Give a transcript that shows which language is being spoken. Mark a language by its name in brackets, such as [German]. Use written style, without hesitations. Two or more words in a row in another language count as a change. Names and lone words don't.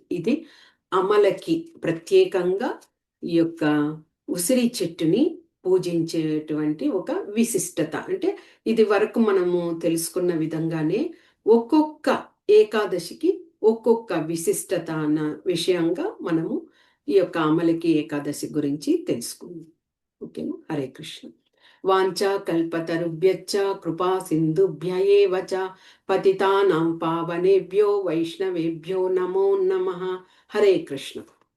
[Telugu] ఇది అమలకి ప్రత్యేకంగా ఈ యొక్క ఉసిరి చెట్టుని పూజించేటువంటి ఒక విశిష్టత. అంటే ఇది వరకు మనము తెలుసుకున్న విధంగానే ఒక్కొక్క ఏకాదశికి ఒక్కొక్క విశిష్టత అన్న విషయంగా మనము ఈ యొక్క అమలకి ఏకాదశి గురించి తెలుసుకుందాం. ఓకేనా? హరే కృష్ణ. [Sanskrit] వాంఛా కల్పతరుభ్యశ్చ కృపా సింధుభ్య ఏవ చ పతితానాం పావనేభ్యో వైష్ణవేభ్యో నమో నమః. హరే కృష్ణ.